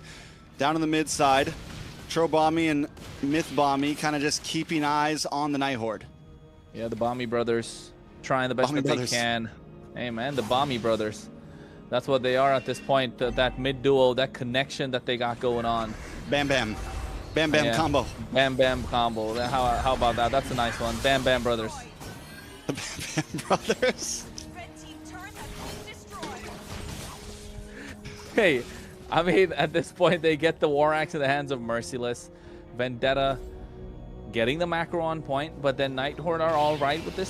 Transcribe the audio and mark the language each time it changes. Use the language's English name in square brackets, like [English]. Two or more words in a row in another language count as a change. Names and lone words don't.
[English] Down in the mid side, Trobommy and Mythbommy kind of just keeping eyes on the Nighthorde. Yeah, the Bommy brothers trying the best that they can. Hey, man, the Bommy brothers. That's what they are at this point. That mid duo, that connection that they got going on. Bam Bam. Bam Bam combo. Bam Bam combo. How about that? That's a nice one. Bam Bam brothers. The Bam Bam brothers. Hey, I mean, at this point, they get the War Axe in the hands of Merciless. Vendetta getting the macro on point, but then Nighthorde are all right with this.